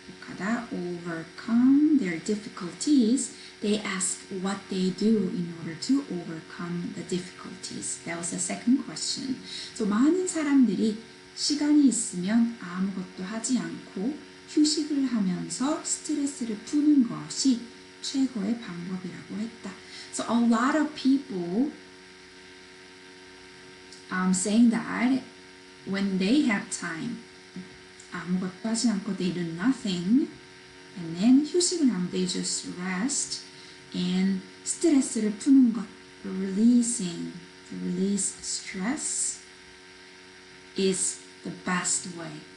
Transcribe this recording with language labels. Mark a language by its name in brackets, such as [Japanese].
[English] 극복하다, overcome their difficulties. They ask what they do in order to overcome the difficulties. That was the second question. [Korean] So 많은 사람들이 시간이 있으면 아무것도 하지 않고 휴식을 하면서 스트레스를 푸는 것이 최고의 방법이라고 했다. [English] So a lot of people saying that when they have time, [Korean] 아무것도 하지 않고 [English] they do nothing, and then [Korean] 휴식을 하면 [English] they just rest, and [Korean] 스트레스를 푸는 것, [English] release stress is the best way.